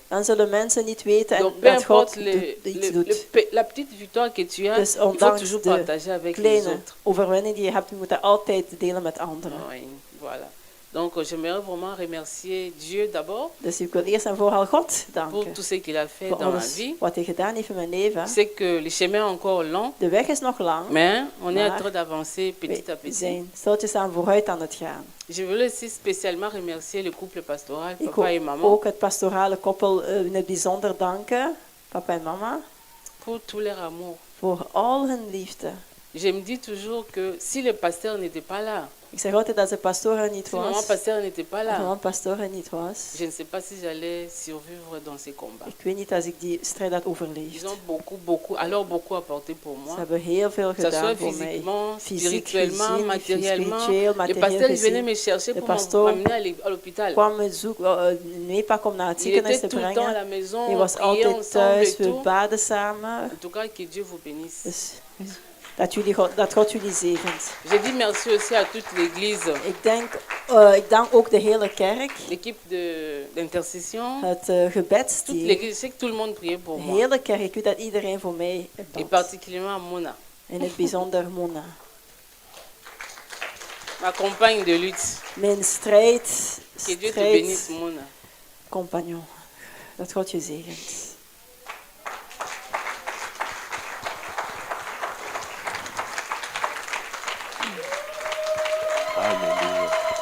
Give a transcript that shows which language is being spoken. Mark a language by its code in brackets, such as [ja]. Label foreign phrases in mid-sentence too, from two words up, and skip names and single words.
[nl] dan zullen mensen niet weten en [fr] Donc peu [nl] dat God [fr] importe [nl] iets doet. [fr] la petite victoire que tu as, [nl] Dus [fr] il faut [nl] ondanks [fr] toujours [nl] de [fr] partager avec les [nl] kleine [fr] autres. [nl] overwinning die je hebt, je moet dat altijd delen met anderen. [fr] Oui, voilà. Donc j'aimerais vraiment remercier Dieu d'abord [nl] Dus ik wil eerst en vooral God [fr] pour [nl] danken [fr] tout ce qu'il a fait [nl] voor [fr] dans ma [nl] alles [fr] vie. [nl] wat hij gedaan heeft in mijn leven. [fr] Je sais que le chemin est encore long, [nl] De weg is nog lang, [fr] mais on est en [nl] Maar [fr] train d'avancer petit à [nl] we [fr] petit. [nl] zijn stiltjes aan vooruit aan het gaan. [fr] Je voulais aussi spécialement remercier le couple pastoral, [nl] Ik [fr] papa et [nl] wil [fr] maman, [nl] ook het pastorale koppel in het bijzonder danken, papa en mama, [fr] pour tout leur amour. [nl] voor al hun liefde. [fr] Je me dis toujours que si le pasteur n'était pas là, [nl] Ik zeg altijd dat de pastoor er niet [fr] si maman [nl] was, [fr] pasteur n'était pas [nl] als [fr] là, [nl] mama pastoor er niet was. [fr] je ne sais pas si j'allais survivre dans ces combats. [nl] Ik weet niet als ik die strijd had [fr] Ils [nl] overleefd. [fr] ont beaucoup apporté pour moi. [nl] Ze hebben heel veel [fr] Que ce soit [nl] gedaan voor mij. [fr] physiquement, [nl] Fysiek [fr] spirituellement, [nl] gezien, [fr] matériellement. [nl] spiritueel, [fr] Le [nl] materieel [fr] pasteur il venait [nl] gezien. me chercher Le [fr] pour [nl] pasteur [fr] m'amener à l'hôpital. [nl] kwam me zoeken, meepak om naar het [fr] Il [nl] ziekenhuis [fr] était [nl] te [fr] tout le temps à [nl] brengen. [fr] la maison, [nl] Hij [fr] on [nl] was [fr] priait [nl] altijd [fr] ensemble [nl] thuis, [fr] et [nl] we [fr] tout. [nl] baden samen. [fr] En tout cas, que Dieu vous bénisse. [nl] Dus dat God jullie zegent. [fr] Je dis merci aussi à toute l'église, [nl] Ik dank ook de hele kerk, [fr] l'équipe d'intercession, [nl] het [fr] toute [nl] gebedsteam. [fr] l'église. Je sais que tout le monde priait pour [nl] De [fr] moi. [nl] hele kerk, ik weet dat iedereen voor mij [fr] Et [nl] bad. [fr] particulièrement à Mona, [nl] In het bijzonder Mona. [fr] ma compagne de lutte. [nl] Mijn [fr] Que Dieu te bénisse, [nl] Mona. strijdcompagnon. Dat God je zegent. [fr] Alléluia.